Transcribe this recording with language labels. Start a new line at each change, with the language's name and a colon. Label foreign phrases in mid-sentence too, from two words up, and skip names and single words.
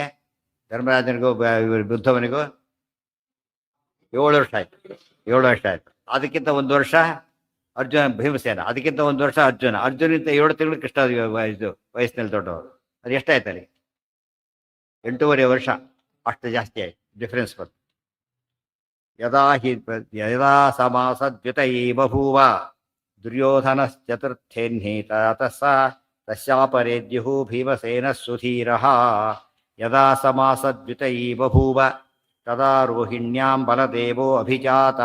Kannada: ಧರ್ಮರಾಜನಿಗೂ ಬುದ್ಧವನಿಗೂ 7 ವರ್ಷ ಆಯ್ತು. 7 ವರ್ಷ ಆಯ್ತು. ಅದಕ್ಕಿಂತ 1 ವರ್ಷ ಭೀಮಸೇನ, ಅದಕ್ಕಿಂತ 1 ವರ್ಷ ಅರ್ಜುನಿಂದ 7 ತಿಂಗಳು ಕೃಷ್ಣ ಇದು ವಯಸ್ಸಿನಲ್ಲಿ ದೊಡ್ಡವರು. ಅದು ಎಷ್ಟಾಯ್ತು ಅಲ್ಲಿ? 8.5 ವರ್ಷ. ಅಷ್ಟು ಜಾಸ್ತಿ ಆಯ್ತು ಡಿಫ್ರೆನ್ಸ್ ಬಂತು.
Sanskrit: ಯದಾ ಸಮಾಸದ್ಯುತೈ ಬಭೂವ ದುರ್ಯೋಧನಶ್ಚತುರ್ಥೇನ್ಹಿ ತಸ್ಯಾಪರೇದ್ಯುಃ ಭೀಮಸೇನಃ ಸುಧೀರಃ. ಯದಾ ಸಮಾಸದ್ಯುತೈ ಬಭೂವ ತದಾ ರೋಹಿಣ್ಯಾಂ ಬಲದೇವೋ ಅಭಿಜಾತಃ.